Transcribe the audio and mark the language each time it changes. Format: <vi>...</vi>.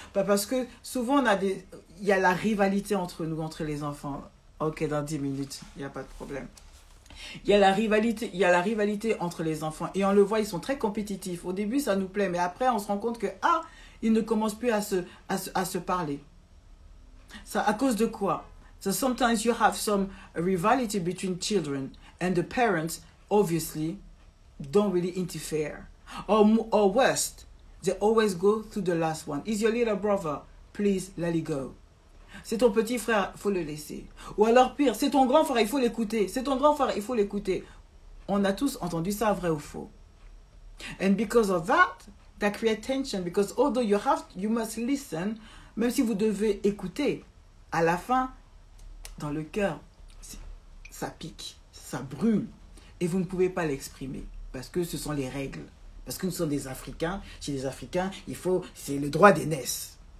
<fr>Parce que souvent, il y a la rivalité entre nous, entre les enfants. Ok, dans 10 minutes, il n'y a pas de problème. Il y a la rivalité entre les enfants. Et on le voit, ils sont très compétitifs. Au début, ça nous plaît. Mais après, on se rend compte que, ils ne commencent plus à se parler. Ça, à cause de quoi?</fr> <en>So sometimes you have some rivalry between children. And the parents, obviously, don't really interfere. Or worst, they always go to the last one. Is your little brother? Please let it go.</en> <fr>C'est ton petit frère, il faut le laisser. Ou alors pire, c'est ton grand frère, il faut l'écouter. C'est ton grand frère, il faut l'écouter. On a tous entendu ça, vrai ou faux.</fr> <en>And because of that creates tension. Because although you must listen,</en> <fr>même si vous devez écouter, à la fin, dans le cœur, ça pique, ça brûle. Et vous ne pouvez pas l'exprimer. Parce que ce sont les règles. Parce que nous sommes des Africains. Chez les Africains, c'est le droit d'aînesse.</fr>